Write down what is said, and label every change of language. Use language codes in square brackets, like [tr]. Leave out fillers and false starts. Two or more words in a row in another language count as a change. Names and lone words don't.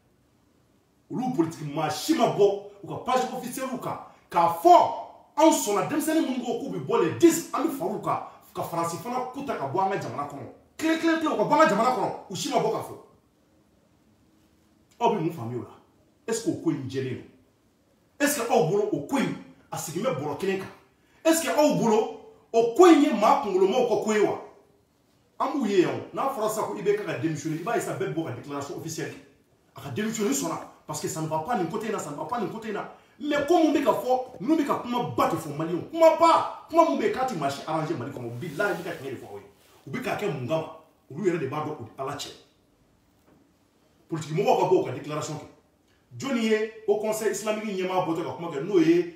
[bm] olu politiki maa si ma bɔ u ka [fr] page officielle [bm] kan k'a fɔ anw sɔnna denmisɛnnin minnu ko k'u bɛ bɔ le 10 an bɛ far'u kan ka Faransi fana kuta ka bɔ an ka jamana kɔnɔ kile u ka bɔ an ka jamana kɔnɔ u si ma bɔ k'a fɔ aw bɛ mun faamuya o la [fr] est ce que [bm] o ko in jɛlen don [fr] est ce que [bm] aw bolo o ko in a sigin bɛ bɔrɔ kelen kan [fr] est ce que [bm] aw bolo o ko in ye maa kunkolomaw ka ko ye wa an b'u ye yan n'a fɔra sisan ko IBK ka démissionner i b'a ye sisan bɛɛ bɛ bɔ ka [fr] déclaration officielle [bm] kɛ a ka démissionner sɔnna [fr] parce que ça ne va pas [bm] nin côté in na ça [fr] ne va pas [bm] nin côté in na mais ko mun bɛ ka fɔ ninnu bɛ ka kuma ba de fɔ maliyɛnw kuma mun bɛ yen k'a tɛ maa si arranger Mali kɔnɔ bilahi bɛ ka tiɲɛ de fɔ aw ye u bɛ k'a kɛ mun kama olu yɛrɛ de b'a dɔn o ala cɛ politique mɔgɔw ka bɔ u ka déclaration kɛ jɔnni ye [fr] au conseil islamique [bm] ɲɛmaa bɔtɔ ka kuma kɛ n'o ye